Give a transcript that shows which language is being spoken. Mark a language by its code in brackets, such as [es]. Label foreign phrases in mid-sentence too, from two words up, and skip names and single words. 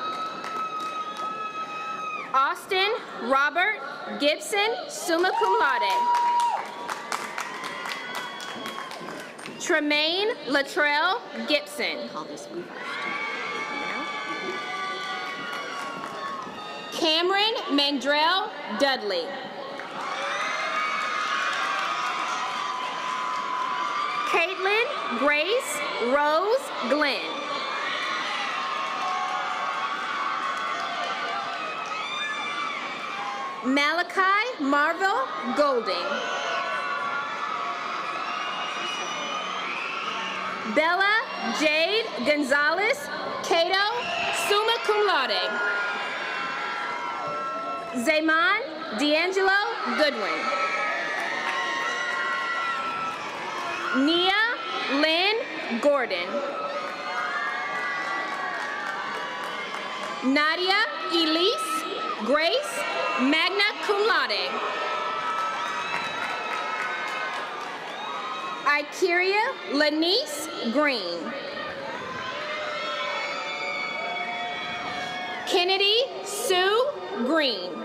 [en] Austin Robert Gibson, [la] summa cum laude. [en] Tremaine Latrell Gibson. Cameron Mandrell Dudley. Caitlin Grace Rose Glenn. Malachi Marvel Golding. Bella Jade Gonzalez Cato, [la] summa cum laude. [en] Zaman D'Angelo Goodwin. Nia Lynn Gordon. Nadia Elise Grace, [la] magna cum laude. [en] Ikeria Lanice Green. Kennedy Sue Green.